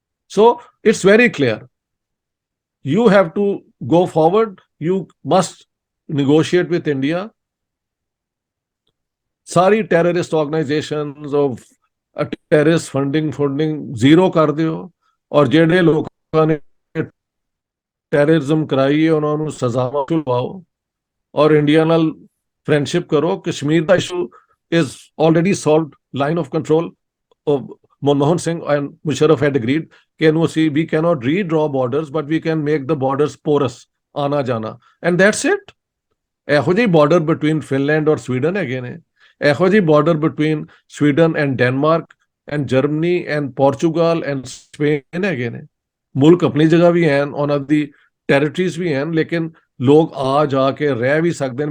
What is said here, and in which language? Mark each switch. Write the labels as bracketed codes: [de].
[en] So it's very clear, you have to go forward. You must negotiate with India. [pa] Sorry [en] terrorist organizations of terrorist funding zero [pa] ਕਰ ਦਿਓ, ਔਰ ਜਿਹੜੇ ਲੋਕਾਂ ਨੇ terrorism ਕਰਾਈ ਹੈ ਉਹਨਾਂ ਨੂੰ ਸਜ਼ਾਵਾਂ ਦਿਵਾਓ, ਔਰ ਇੰਡੀਆ ਨਾਲ ਫਰੈਂਡਸ਼ਿਪ ਕਰੋ। ਕਸ਼ਮੀਰ ਦਾ issue [en] is already solved. Line of control of Manmohan Singh and Musharraf had agreed [pa] ਕਿ ਇਹਨੂੰ ਅਸੀਂ [en] we cannot redraw borders but we can make the borders porous, [pa] ਆਣਾ ਜਾਣਾ, [en] and that's it. [pa] ਇਹੋ ਜਿਹੀ ਬਾਰਡਰ ਬਿਟਵੀਨ ਫਿਨਲੈਂਡ ਔਰ Sweden ਹੈਗੇ ਨੇ, ਇਹੋ ਜਿਹੀ border between Sweden and Denmark and Germany and Portugal and Spain ਹੈਗੇ ਨੇ। ਮੁਲਕ ਆਪਣੀ ਜਗ੍ਹਾ ਵੀ ਹਨ, ਉਹਨਾਂ ਦੀ ਟੈਰੀਟਰੀਜ਼ ਵੀ ਹਨ, ਲੇਕਿਨ ਲੋਕ ਆ ਜਾ ਕੇ ਰਹਿ ਵੀ ਸਕਦੇ ਨੇ।